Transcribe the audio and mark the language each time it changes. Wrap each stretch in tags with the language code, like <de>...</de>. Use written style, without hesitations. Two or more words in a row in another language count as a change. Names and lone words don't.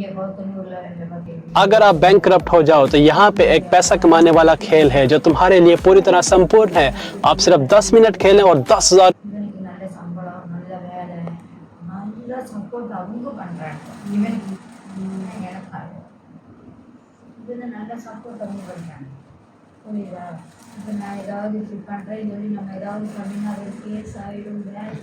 <hi>अगर आप बैंकरप्ट हो जाओ तो यहाँ पे एक पैसा कमाने वाला खेल है जो तुम्हारे लिए पूरी तरह संपूर्ण है। आप सिर्फ 10 मिनट खेलें और 10,000</hi> <ta>இப்போ நான் ஏதாவது இப்படி பண்ணுறேன்னு சொல்லி நம்ம ஏதாவது பண்ணினா ஒரு கேஸ் ஆகிடும் வேலைக்கு</ta>